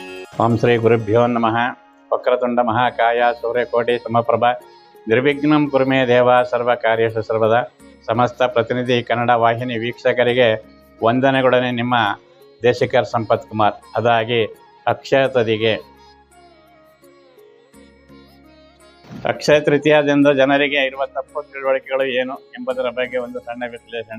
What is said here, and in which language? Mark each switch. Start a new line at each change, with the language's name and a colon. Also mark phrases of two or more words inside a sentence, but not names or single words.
Sanskrit: ಓಂ ಶ್ರೀ ಗುರುಭ್ಯೋ ನಮಃ. ವಕ್ರತುಂಡ ಮಹಾಕಾಯ ಸೂರ್ಯಕೋಟಿ ಸಮಪ್ರಭ ನಿರ್ವಿಘ್ನಂ ಕುರುಮೇ ದೇವ ಸರ್ವ ಕಾರ್ಯೇಷು ಸರ್ವದ.
Kannada: ಸಮಸ್ತ ಪ್ರತಿನಿಧಿ ಕನ್ನಡ ವಾಹಿನಿ ವೀಕ್ಷಕರಿಗೆ ವಂದನೆಗಳೊಡನೆ ನಿಮ್ಮ ದೇಶಿಕರ್ ಸಂಪತ್ ಕುಮಾರ್. ಅದಾಗಿ ಅಕ್ಷಯ ತದಿಗೆ ಅಕ್ಷಯ ತೃತೀಯದಿಂದ ಜನರಿಗೆ ಇರುವ ತಪ್ಪು ತಿಳುವಳಿಕೆಗಳು ಏನು ಎಂಬುದರ ಬಗ್ಗೆ ಒಂದು ಸಣ್ಣ ವಿಶ್ಲೇಷಣೆ.